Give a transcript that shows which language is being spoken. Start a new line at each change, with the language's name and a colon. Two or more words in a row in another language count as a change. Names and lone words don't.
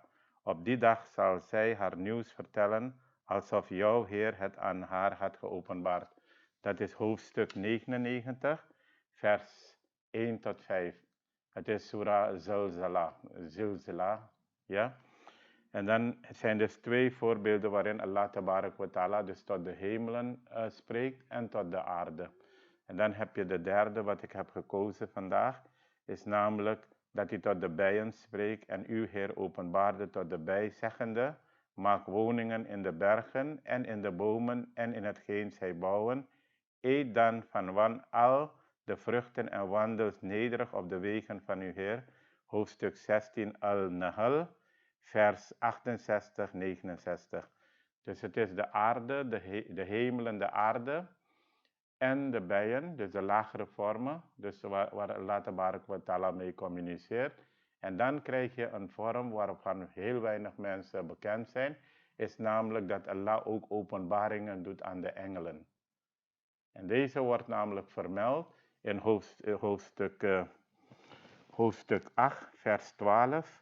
Dutch: Op die dag zal zij haar nieuws vertellen, alsof jouw Heer het aan haar had geopenbaard. Dat is hoofdstuk 99, vers 1 tot 5. Het is Surah Zilzala, ja. En dan zijn dus 2 voorbeelden waarin Allah
Arabic: تبارك وتعالى
Dutch: dus tot de hemelen spreekt en tot de aarde. En dan heb je de derde wat ik heb gekozen vandaag, is namelijk dat hij tot de bijen spreekt en uw Heer openbaarde tot de bij, zeggende, maak woningen in de bergen en in de bomen en in hetgeen zij bouwen. Eet dan van al de vruchten en wandel nederig op de wegen van uw Heer. Hoofdstuk 16 Al-Nahl, vers 68, 69. Dus het is de aarde, de hemelen, de aarde en de bijen, dus de lagere vormen, dus waar Allah
Arabic: تبارك وتعالى
Dutch: mee communiceert. En dan krijg je een vorm waarvan heel weinig mensen bekend zijn, is namelijk dat Allah ook openbaringen doet aan de engelen. En deze wordt namelijk vermeld in hoofdstuk 8, vers 12.